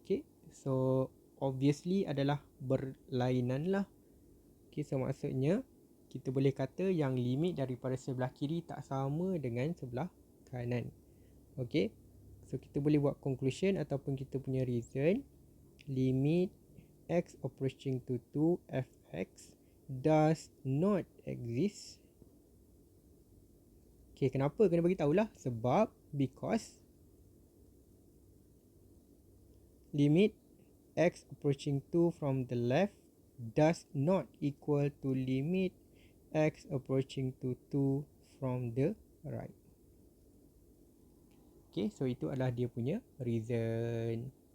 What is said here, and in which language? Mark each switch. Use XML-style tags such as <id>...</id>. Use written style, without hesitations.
<en>Okay, so obviously</en> <ms>adalah berlainan lah. Okay, so maksudnya kita boleh kata yang limit daripada sebelah kiri tak sama dengan sebelah kanan. Okay, so kita boleh buat conclusion ataupun kita punya reason.</ms> <en>Limit x approaching to 2 fx does not exist. Okay,</en> <ms>kenapa? Kena bagi tahulah. Sebab</ms> <en>because limit x approaching 2 from the left does not equal to limit x approaching to 2 from the right.</en> <ms>Okay, so itu adalah dia punya reason.</ms>